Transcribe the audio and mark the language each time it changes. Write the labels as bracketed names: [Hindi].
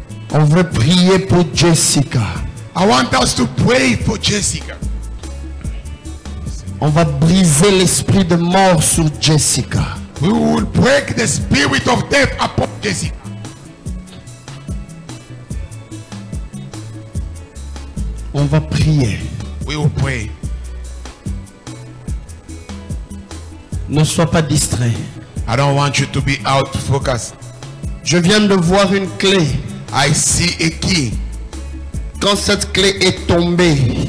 [French] On veut prier pour Jessica. [English] I want us to pray for Jessica. [French] On va briser l'esprit de mort sur Jessica. [English] We will break the spirit of death upon Jessica. [French] On va prier. [English] We will pray. [French] Ne sois pas distrait. [English] I don't want you to be out focused. [French] Je viens de voir une clé. [English] I see a key, [French] Quand cette clé est tombée,